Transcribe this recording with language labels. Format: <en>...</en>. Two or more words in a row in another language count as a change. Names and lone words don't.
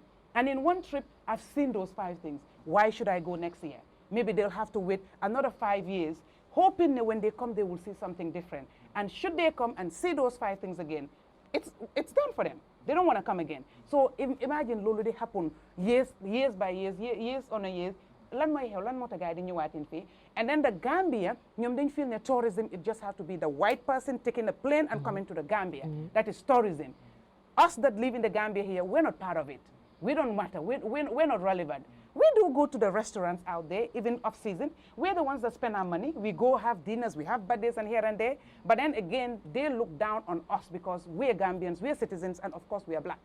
<en>And in one trip, I've seen those 5 things. Why should I go next year? Maybe they'll have to wait another 5 years, hoping that when they come, they will see something different. And should they come and see those 5 things again, it's done for them. They don't want to come again. So imagine</en> <wo>lolu di</wo> <en>happen years by years, years on a years.</en> <wo>Lan moy xew lan moo tax gars yi di ñëwaatin fii.</wo> <en>And then the Gambia,</en> <wo>ñoom dañ feel ne</wo> <en>tourism, it just has to be the white person taking a plane and coming to the Gambia. That is tourism. Us that live in the Gambia here, we're not part of it. We don't matter. We're not relevant. We do go to the restaurants out there, even off season. We're the ones that spend our money. We go have dinners, we have birthdays and here and there. But then again, they look down on us because we're Gambians, we're citizens, and of course we are black.</en>